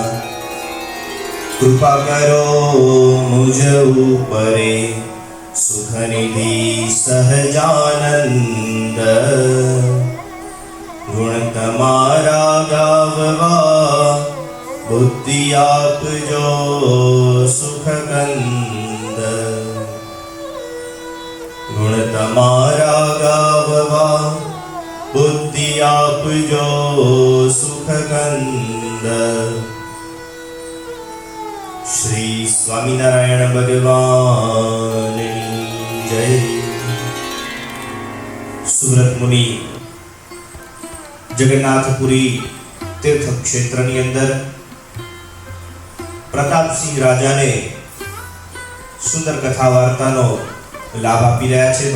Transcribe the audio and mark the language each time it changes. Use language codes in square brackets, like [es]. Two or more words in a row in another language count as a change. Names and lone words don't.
[gu] કૃપા કરો મુજ ઉપરે સુખનિધિ સહજાનંદ ગુણ તમારા ગાવવા બુદ્ધિ આપજો સુખકંદ ગુણ તમારા ગાવવા બુદ્ધિ આપજો સુખકંદ। શ્રી સ્વામીનારાયણ ભગવાન જય। સુરત મુનિ જગન્નાથપુરી તીર્થ ક્ષેત્રની અંદર પ્રતાપસિંહ રાજાને સુંદર કથા વાર્તાનો લાભ આપી રહ્યા છે।